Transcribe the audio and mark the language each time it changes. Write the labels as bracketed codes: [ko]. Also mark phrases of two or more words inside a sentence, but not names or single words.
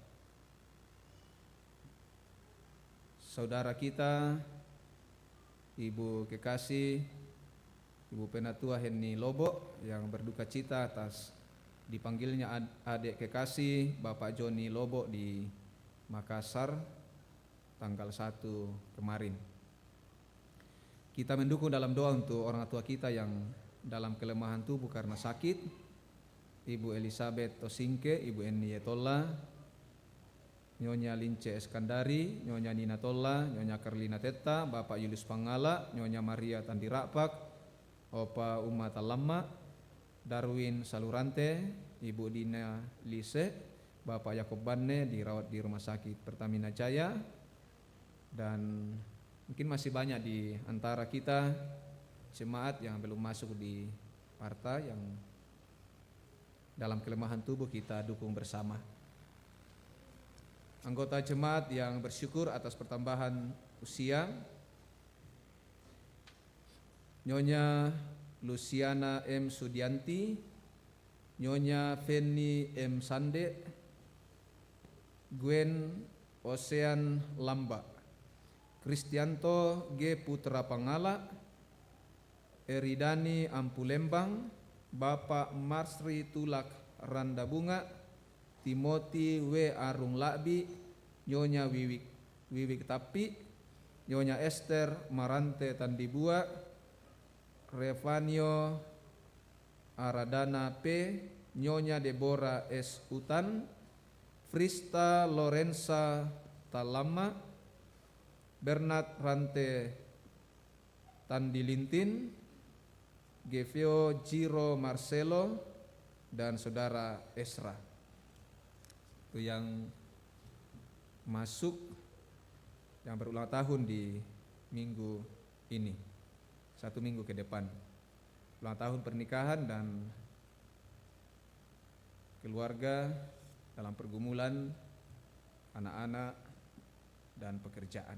[id] Saudara kita, Ibu Kekasih, Ibu Penatua Henny Lobo yang berduka cita atas dipanggilnya adik kekasih Bapak Joni Lobo di Makassar tanggal 1 kemarin. Kita mendukung dalam doa untuk orang tua kita yang dalam kelemahan tubuh karena sakit, Ibu Elizabeth Tosingke, Ibu Eni Yetola, Nyonya Lince Eskandari, Nyonya Nina Tolla, Nyonya Karlina Teta, Bapak Julius Pangala, Nyonya Maria Tandirakpak, Opa Uma Talama, Darwin Salurante, Ibu Dina Lise, Bapak Yakob Banne dirawat di Rumah Sakit Pertamina Jaya, dan mungkin masih banyak di antara kita jemaat yang belum masuk di partai yang dalam kelemahan tubuh kita dukung bersama. Anggota jemaat yang bersyukur atas pertambahan usia, Nyonya Luciana M. Sudianti, Nyonya Feni M. Sande, Gwen Ocean Lamba, Kristianto G. Putra Pangala, Eridani Ampulembang, Bapak Marsri Tulak Randa Bunga, Timothy W. Arung Lakbi, Nyonya Wiwik Tapi, Nyonya Esther Marante Tandibua, Revanio Aradana P, Nyonya Deborah S. Utan, Frista Lorenza Talama, Bernard Rante Tandilintin, Gevio Giro Marcelo, dan Saudara Esra. Itu yang masuk yang berulang tahun di minggu ini, 1 minggu ke depan, ulang tahun pernikahan dan keluarga dalam pergumulan anak-anak dan pekerjaan.